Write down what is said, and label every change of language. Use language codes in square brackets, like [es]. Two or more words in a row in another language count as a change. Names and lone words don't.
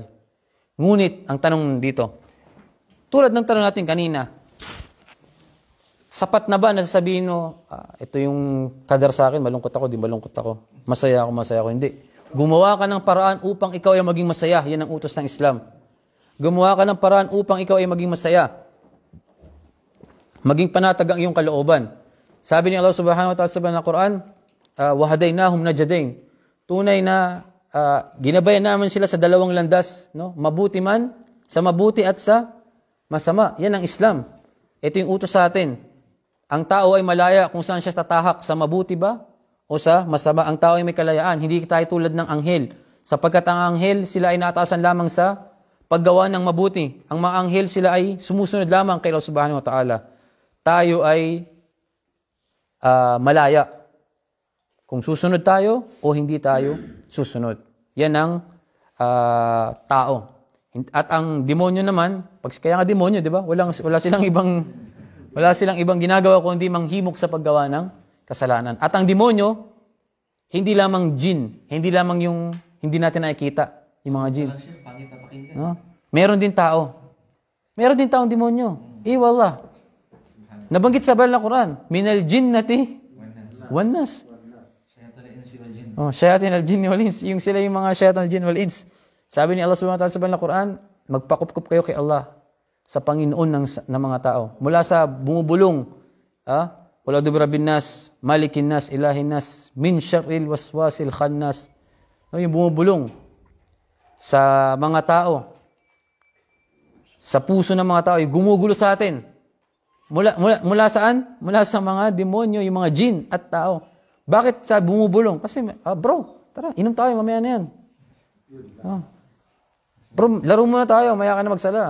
[tl] Ngunit, ang tanong dito, tulad ng tanong natin kanina, sapat na ba na sasabihin mo, ito yung kadar sa akin, malungkot ako, di malungkot ako, masaya ako, hindi. Gumawa ka ng paraan upang ikaw ay maging masaya. Yan ang utos ng Islam. Gumawa ka ng paraan upang ikaw ay maging masaya. Maging panatag ang iyong kalooban. Sabi ni Allah [ar] سبحانه وتعالى [tl] sa Quran, [ar] وهديناهم النجدين. [tl] Tunay na ginabayan naman sila sa dalawang landas, no? Mabuti man, sa mabuti at sa masama. Yan ang Islam. Ito yung utos sa atin. Ang tao ay malaya kung saan siya tatahak, sa mabuti ba o sa masama. Ang tao ay may kalayaan. Hindi tayo tulad ng anghel. Sapagkat ang anghel, sila ay naatasan lamang sa paggawa ng mabuti. Ang mga anghel, sila ay sumusunod lamang kay Allah [ar] سبحانه وتعالى. [tl] Tayo ay malaya. Kung susunod tayo o hindi tayo susunod. Yan ang tao. At ang demonyo naman, kaya nga demonyo, di ba? Wala silang ibang ginagawa kundi manghimok sa paggawa ng kasalanan. At ang demonyo, hindi lamang jin, hindi lamang yung hindi natin nakikita, yung mga jin. No? Meron din tao. Meron din taong demonyo. Wallah. Nabanggit sa banal na Quran, [ar] من الجنة والناس. شياطين الجن والإنس. [tl] Yung sila yung mga [ar] شياطين الجن والإنس. [tl] Sabi ni Allah [ar] سبحانه وتعالى [tl] sa banal na Quran, magpakup-kup kayo kay Allah sa Panginoon ng mga tao. Mula sa bumubulong, [ar] قل أعوذ برب الناس ملك الناس إله الناس من شر الوسواس الخناس. [tl] Yung bumubulong sa mga tao, sa puso ng mga tao, yung gumugulo sa atin. Mula saan? Mula sa mga demonyo, yung mga jin at tao. Bakit sa bumubulong? Kasi, bro, tara, inom tayo, mamaya na yan. Bro, laro muna tayo, maya ka na magsala.